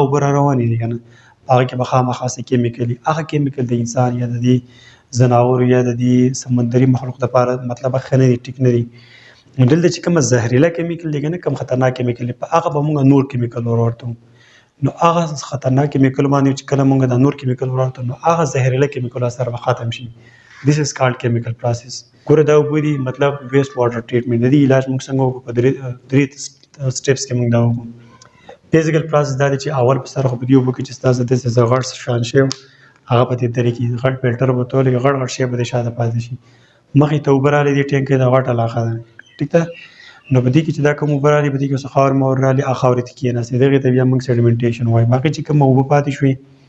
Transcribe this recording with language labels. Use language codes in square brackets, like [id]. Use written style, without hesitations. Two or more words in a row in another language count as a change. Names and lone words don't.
[ps] اوبه را روانې دي که نه هغه کې به خامخا څه کیمیکل هغه کیمیکل د انسان یا د دې ځناورو یا د دې سمندري مخلوق دپاره مطلب ښه نه دي ټیک نه دي نو دلته چې کومه زهریله کیمیکل دی که نه کوم خطرناک کیمیکل دی په هغه به موږ نور کیمیکل ور ورته نو هغه خطرناک کیمیکل باندې چې کله موږ د نور کیمیکل ور ورته نو هغه زهریله کیمیکل اثر به ختم شي [en] This is called chemical process. [ps] ګوره دا اوبه دي مطلب [en] waste water treatment [ps] د دې علاج موږ څنګه وکړو په درې سټیپس کې موږ دا وکړو [en] physical process [ps] دا دی چې اول په سر خو په دې اوبو کې چې ستاسو داسې غټ شان شی هغه په دې طریقې کې غټ فلټر به تولې غټ شی به د شاته پاتې شي مخې ته اوبه راغلې دې ټینک د غټ علاقه ده ټیک ده نو په دې کې چې دا کوم اوبه راغلې په دې کې څه خاور مور راغلې هغه خاورې ته کېناستې دغې ته بیا موږ سیډیمنټیشن وایو باقي چې کوم اوبه پاتې شوي